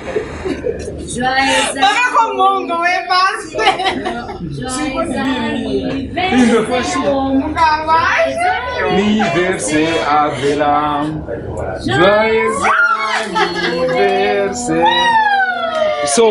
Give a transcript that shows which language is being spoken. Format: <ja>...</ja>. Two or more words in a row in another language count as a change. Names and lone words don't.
<pt>Toca com Mongo, é fácil. Nunca mais.</pt> <fr>Anniversaire Avela. Joyeux anniversaire. So.</fr>